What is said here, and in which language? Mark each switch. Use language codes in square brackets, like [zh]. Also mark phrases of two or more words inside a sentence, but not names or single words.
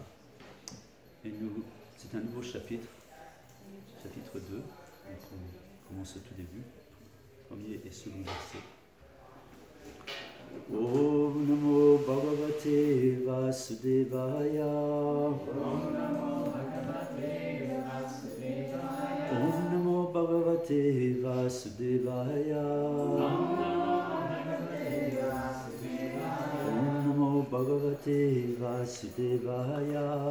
[fr] Et c'est un nouveau chapitre, chapitre 2, donc on commence au tout début, premier et second verset. [sa] Om Namo Bhagavate Vasudevaya. Om Namo Bhagavate Vasudevaya. Om Namo Bhagavate Vasudevaya. Om Namo Bhagavate Vasudevaya.